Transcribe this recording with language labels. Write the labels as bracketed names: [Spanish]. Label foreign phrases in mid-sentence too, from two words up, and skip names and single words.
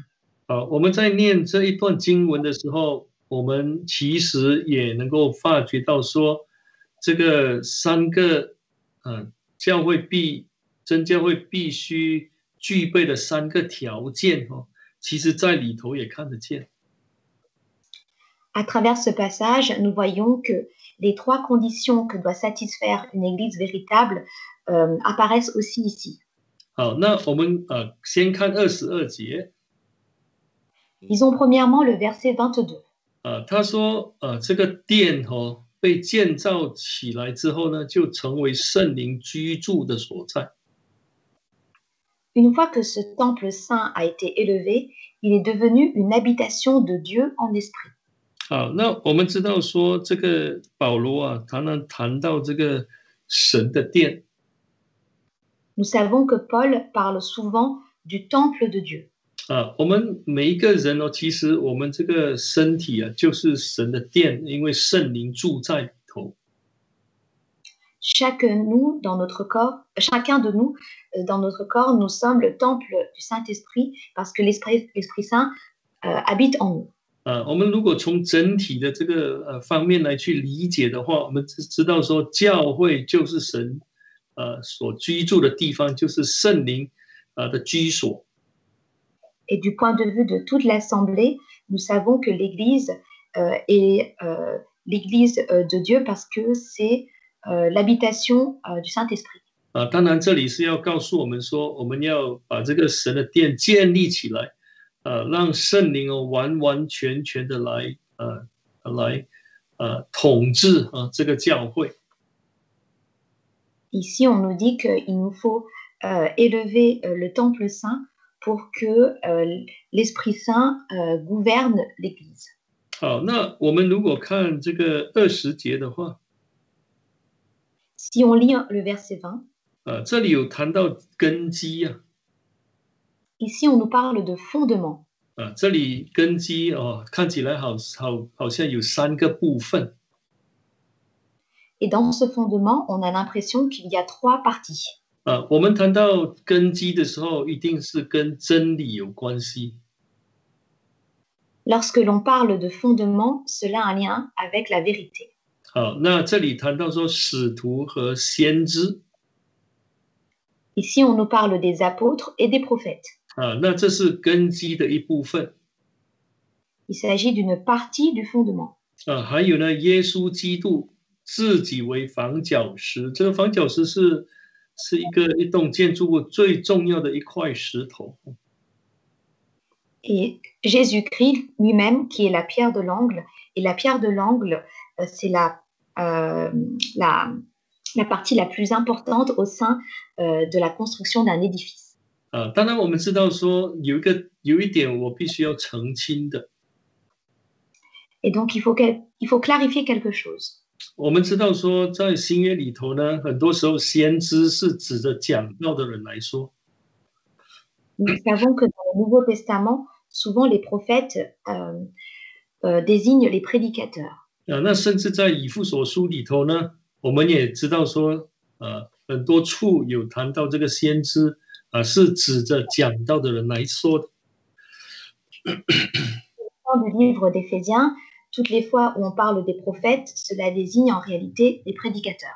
[Chinese] 好，我们在念这一段经文的时候，我们其实也能够发觉到说，这个3个真教会必须具备的3个条件其实在里头也看得见。 [French] À travers ce passage, nous voyons que les 3 conditions que doit satisfaire une église véritable apparaissent aussi ici. [Chinese] 好，那我们先看22节。 [French] Disons premièrement le verset 22. [Chinese] 他说这个殿被建造起来之后呢，就成为圣灵居住的所在。 [French] Une fois que ce temple saint a été élevé, il est devenu une habitation de Dieu en esprit. [Chinese] 好，那我们知道说这个保罗常常谈到这个神的殿。 [French] Nous savons que Paul parle souvent du temple de Dieu. [Chinese] 我们每一个人其实我们这个身体就是神的殿，因为圣灵住在里头。 [French] Chacun de nous, dans notre corps, nous sommes le temple du Saint-Esprit parce que l'Esprit Saint habite en nous. [Chinese] 我们如果从整体的这个方面来去理解的话，我们知道说教会就是神所居住的地方，就是圣灵的居所。 [French] Et du point de vue de toute l'Assemblée, nous savons que l'Église est l'Église de Dieu parce que c'est l'habitation du Saint-Esprit. [Chinese] 当然这里是要告诉我们说，我们要把这个神的殿建立起来，让圣灵完完全全的来统治这个教会。 [French] Ici, on nous dit qu'il nous faut élever le temple saint pour que l'Esprit Saint gouverne l'Église. [Chinese] 好，那我们如果看这个20节的话， [French] Si on lit le verset 20, [Chinese] 这里有谈到根基啊。 [French] ici, on nous parle de fondement. [Chinese] 这里根基看起来好像有3个部分。 [French] Et dans ce fondement, on a l'impression qu'il y a 3 parties. [Chinese] 我们谈到根基的时候，一定是跟真理有关系。 [French] Lorsque l'on parle de fondement, cela a un lien avec la vérité. [Chinese] 好，那这里谈到说使徒和先知。 [French] Ici, on nous parle des apôtres et des prophètes. [Chinese] 那这是根基的一部分。 [French] Il s'agit d'une partie du fondement. [Chinese] 还有呢，耶稣基督自己为房角石，这个房角石是一栋建筑物最重要的一块石头。 [French] Et Jésus-Christ lui-même, qui est la pierre de l'angle, et la pierre de l'angle, c'est la partie la plus importante au sein de la construction d'un édifice. [Chinese] 当然我们知道说有一点我必须要澄清的。 [French] Et donc, il faut clarifier quelque chose. [Chinese] 我们知道说在新约里头呢，很多时候先知是指着讲道的人来说。 [French] Nous savons que dans le Nouveau Testament, souvent les prophètes désignent les prédicateurs. [Chinese] 那甚至在以弗所书里头呢，我们也知道说很多处有谈到这个先知是指着讲道的人来说的。 [French] Dans le livre d'Éphésiens, toutes les fois où on parle des prophètes, cela désigne en réalité les prédicateurs.